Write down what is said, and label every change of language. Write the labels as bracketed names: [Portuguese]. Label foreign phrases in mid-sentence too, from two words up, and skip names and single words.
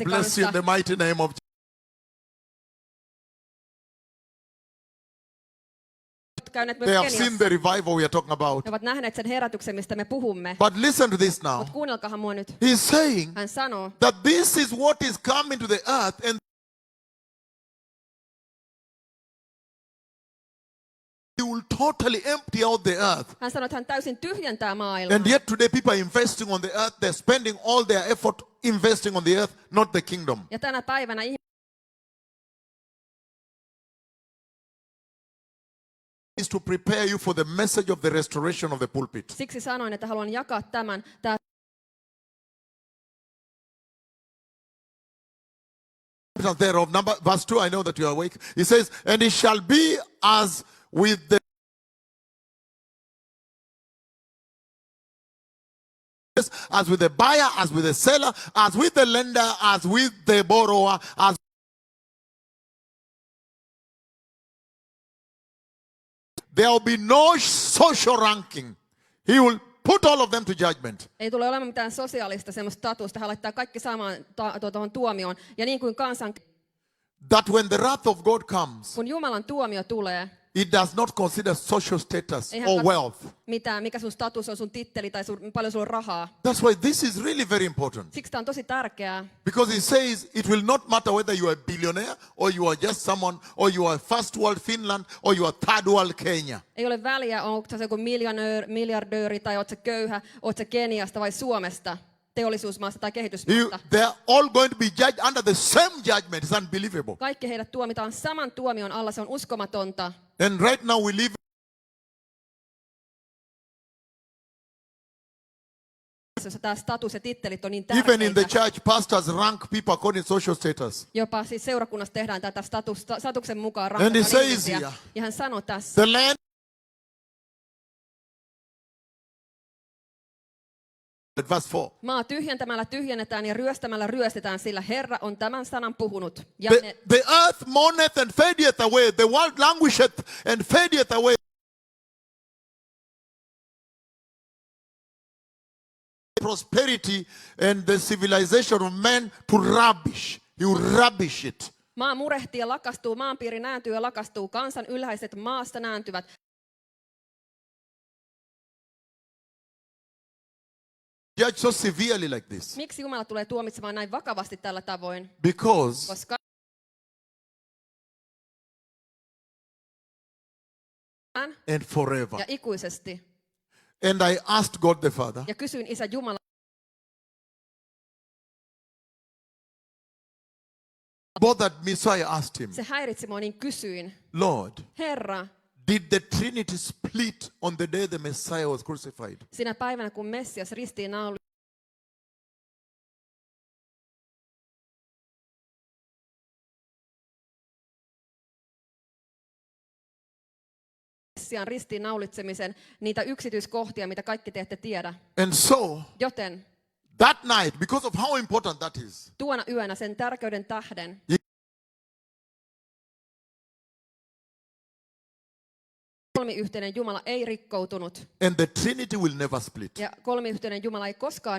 [English] bless you in [Finnish] kanssa. [English] the mighty name of [Finnish] Käyneet [English] They [Finnish] myös [English] have seen [Finnish] Keniassa. [English] the revival we are talking about. [Finnish] He ovat nähneet sen herätyksen, mistä me puhumme. [English] But listen to this now. [Finnish] Mutta kuunnelkahan mua nyt. [English] He's saying [Finnish] Hän sanoo, [English] that this is what is coming to the earth, and he will totally empty out the earth. [Finnish] hän sanoo, että hän täysin tyhjentää maailmaa. [English] And yet today people are investing on the earth. They're spending all their effort investing on the earth, not the kingdom. [Finnish] Ja tänä päivänä [English] Is to prepare you for the message of the restoration of the pulpit. [Finnish] siksi sanoin, että haluan jakaa tämän. Tämä [English] Thereof, verse 2, I know that you are awake. He says, and it shall be as with the as with the buyer, as with the seller, as with the lender, as with the borrower, as there will be no social ranking. He will put all of them to judgment. [Finnish] Ei tule olemaan mitään sosiaalista semmoista statusta. Hän laittaa kaikki samaan tuohon tuomioon. Ja niin kuin kansan, [English] That when the wrath of God comes, [Finnish] kun Jumalan tuomio tulee, [English] it does not consider social status [Finnish] Eihän [English] or kat- wealth. [Finnish] mikä sun status on, sun titteli tai paljon sulla on rahaa. [English] That's why this is really very important. [Finnish] Siksi tämä on tosi tärkeää. [English] Because he says it will not matter whether you are a billionaire or you are just someone or you are first world Finland or you are third world Kenya. [Finnish] Ei ole väliä, onko se joku miljardööri tai oot sä köyhä, oot sä Keniasta vai Suomesta, teollisuusmaasta tai kehitysmaasta. [English] They are all going to be judged under the same judgment. It's unbelievable. [Finnish] Kaikki heidät tuomitaan saman tuomion alla, se on uskomatonta. [English] And right now we live [Finnish] Jossa tämä status ja tittelit on niin [English] even in the [Finnish] tärkeitä. [English] church, pastors rank people according to social status. [Finnish] Jopa siis seurakunnassa tehdään tätä statuksen mukaan [English] And he [Finnish] rankataan [English] says [Finnish] ihmisiä. [English] here, [Finnish] Ja hän sanoi tässä, [English] the land verse 4. [Finnish] maa tyhjentämällä tyhjennetään ja ryöstämällä ryöstetään, sillä Herra on tämän sanan puhunut. Ja [English] The earth mourneth and fadeth away. The world languisheth and fadeth away. Prosperity and the civilization of man to rubbish. You rubbish it. [Finnish] maa murehtii ja lakastuu, maanpiiri nääntyy ja lakastuu, kansan ylhäiset maasta nääntyvät. [English] Judge so severely like this. [Finnish] Miksi Jumala tulee tuomitsemaan näin vakavasti tällä tavoin? [English] Because [Finnish] Koska [English] and forever. [Finnish] ja ikuisesti. [English] And I asked God the Father, [Finnish] Ja kysyin Isä Jumala, [English] bothered me, so I asked him, [Finnish] se häiritsi mua, niin kysyin, [English] Lord, [Finnish] Herra, [English] did the Trinity split on the day the Messiah was crucified? [Finnish] sinä päivänä kun Messias ristiin ristiin naulitsemisen niitä yksityiskohtia, mitä kaikki te ette tiedä. [English] And so, [Finnish] Joten [English] that night, because of how important that is, [Finnish] tuona yönä sen tärkeyden tähden kolmiyhteinen Jumala ei rikkoutunut. [English] and the Trinity will never split. [Finnish] Ja kolmiyhteinen Jumala ei koskaan